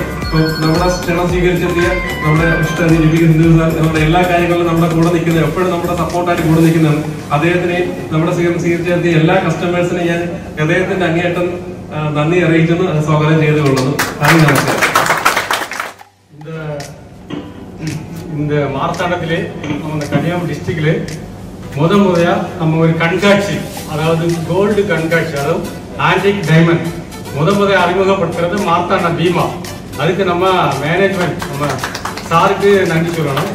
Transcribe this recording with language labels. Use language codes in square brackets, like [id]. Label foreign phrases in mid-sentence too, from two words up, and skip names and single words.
[ml] ഇപ്പൊ നമ്മുടെ ക്ഷണം സ്വീകരിച്ചെത്തിയ നമ്മുടെ നമ്മുടെ എല്ലാ കാര്യങ്ങളിലും നമ്മുടെ കൂടെ നിൽക്കുന്നത്, എപ്പോഴും നമ്മുടെ സപ്പോർട്ടായിട്ട് കൂടെ നിൽക്കുന്നതാണ്. അദ്ദേഹത്തിനെയും നമ്മുടെ സ്വീകരിച്ചെത്തിയ എല്ലാ കസ്റ്റമേഴ്സിനെയും ഞാൻ ഹൃദയത്തിന്റെ അങ്ങേയറ്റം നന്ദി അറിയിക്കുന്നു, സ്വാഗതം ചെയ്തുകൊള്ളുന്നു. നന്ദി, നമസ്കാരം. [ta] இந்த மார்த்தாண்டத்திலே நம்ம கன்னியாகுமரி டிஸ்ட்ரிக்ட்ல முறையா நம்ம ஒரு கண்காட்சி, அதாவது கோல்டு கண்காட்சி, அதாவது [en] antique diamond [ta] முறையா அறிமுகப்படுத்துறது மார்த்தாண்டம் பீமா. அதுக்கு நம்ம மேனேஜ்மெண்ட் நம்ம சாருக்கு நன்றி சொல்லணும்.